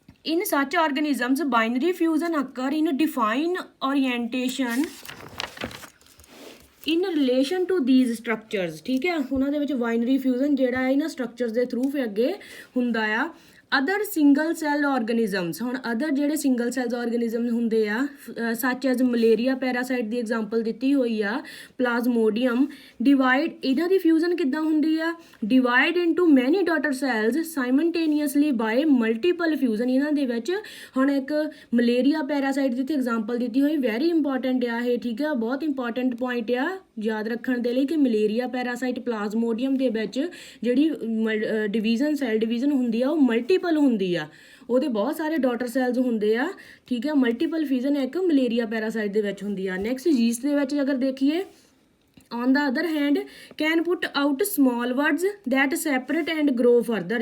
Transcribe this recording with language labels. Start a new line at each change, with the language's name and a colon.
English: In such organisms, binary fusion occur in defined orientation in relation to these structures।
Punjabi: ਠੀਕ ਹੈ, ਉਹਨਾਂ ਦੇ ਵਿੱਚ ਬਾਈਨਰੀ ਫਿਊਜ਼ਨ ਜਿਹੜਾ ਹੈ ਇਹਨਾਂ ਸਟਰਕਚਰਸ ਦੇ ਥਰੂ ਫਿਰ ਅੱਗੇ ਹੁੰਦਾ ਆ। ਅਦਰ ਸਿੰਗਲ ਸੈੱਲ ਆਰਗੇਨਿਜ਼ਮਸ, ਹੁਣ ਅਦਰ ਜਿਹੜੇ ਸਿੰਗਲ ਸੈਲਸ ਆਰਗੇਨਿਜ਼ਮ ਹੁੰਦੇ ਆ ਸੱਚ ਐਜ਼ ਮਲੇਰੀਆ ਪੈਰਾਸਾਈਟ ਦੀ ਐਗਜ਼ਾਮਪਲ ਦਿੱਤੀ ਹੋਈ ਆ, ਪਲਾਜ਼ਮੋਡੀਅਮ, ਡਿਵਾਈਡ, ਇਹਨਾਂ ਦੀ ਫਿਊਜ਼ਨ ਕਿੱਦਾਂ ਹੁੰਦੀ ਆ,
English: Divide into many daughter cells simultaneously by multiple fusion.
Punjabi: ਇਹਨਾਂ ਦੇ ਵਿੱਚ ਹੁਣ ਇੱਕ ਮਲੇਰੀਆ ਪੈਰਾਸਾਈਟ ਦੀ ਐਗਜ਼ਾਮਪਲ ਦਿੱਤੀ ਹੋਈ, ਵੈਰੀ ਇੰਪੋਰਟੈਂਟ ਆ ਇਹ, ਠੀਕ ਆ, ਬਹੁਤ ਇੰਪੋਰਟੈਂਟ ਪੁਆਇੰਟ ਆ ਯਾਦ ਰੱਖਣ ਦੇ ਲਈ ਕਿ ਮਲੇਰੀਆ ਪੈਰਾਸਾਈਟ ਪਲਾਜ਼ਮੋਡੀਅਮ ਦੇ ਵਿੱਚ ਜਿਹੜੀ ਸੈੱਲ ਡਿਵੀਜ਼ਨ ਹੁੰਦੀ ਆ ਉਹ ਮਲਟੀਪਲ ਹੁੰਦੀ ਆ, ਉਹਦੇ ਬਹੁਤ ਸਾਰੇ ਡਾਟਰ ਸੈਲਸ ਹੁੰਦੇ ਆ, ਠੀਕ ਹੈ। ਮਲਟੀਪਲ ਫਿਊਜ਼ਨ ਇੱਕ ਮਲੇਰੀਆ ਪੈਰਾਸਾਈਟ ਦੇ ਵਿੱਚ ਹੁੰਦੀ ਆ। ਨੈਕਸਟ ਯੀਸਟ ਦੇ ਵਿੱਚ ਅਗਰ ਦੇਖੀਏ,
English: on the other hand can put out small buds that separate and grow further।